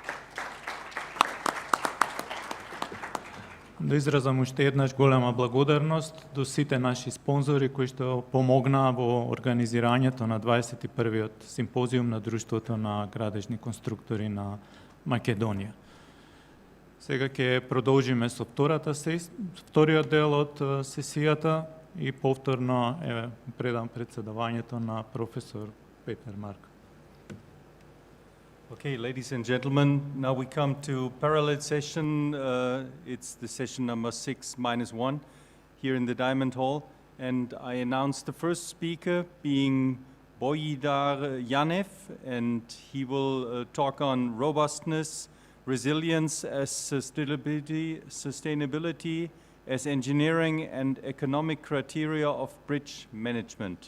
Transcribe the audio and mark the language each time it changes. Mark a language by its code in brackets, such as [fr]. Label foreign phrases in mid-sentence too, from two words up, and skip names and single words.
[mk] Да изразам уште еднаш голема благодарност до сите наши спонзори кои што помогнаа во организирањето на 21-иот Симпозиум на Друштвото на градежни конструктори на Македонија. Сега ќе продолжиме со вториот дел од сесијата и повторно предам председавањето на професор Петер Марк. [en] Okay, ladies and gentlemen, now we come to parallel session. It's the session number 6-1 here in the Diamond Hall. And I announce the first speaker being Boyidar Yanev, and he will talk on robustness, resilience as sustainability as engineering and economic criteria of bridge management.